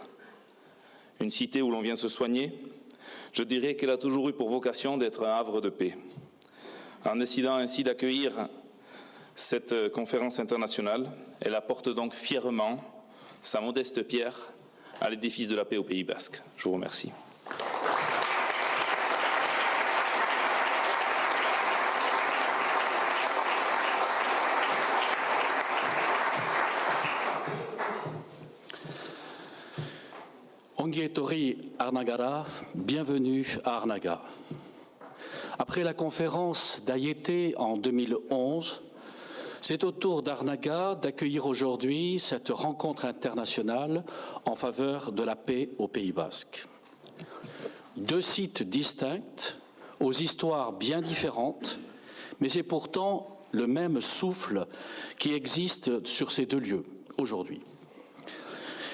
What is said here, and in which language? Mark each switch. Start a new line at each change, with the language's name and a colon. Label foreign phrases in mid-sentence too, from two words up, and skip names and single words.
French: Une cité où l'on vient se soigner, je dirais qu'elle a toujours eu pour vocation d'être un havre de paix. En décidant ainsi d'accueillir cette conférence internationale, elle apporte donc fièrement sa modeste pierre à l'édifice de la paix au Pays Basque. Je vous remercie.
Basque: Ongi etorri Arnagara,
French: bienvenue à Arnaga. Après la conférence d'Ayete en 2011, c'est au tour d'Arnaga d'accueillir aujourd'hui cette rencontre internationale en faveur de la paix au Pays Basque. Deux sites distincts, aux histoires bien différentes, mais c'est pourtant le même souffle qui existe sur ces deux lieux aujourd'hui.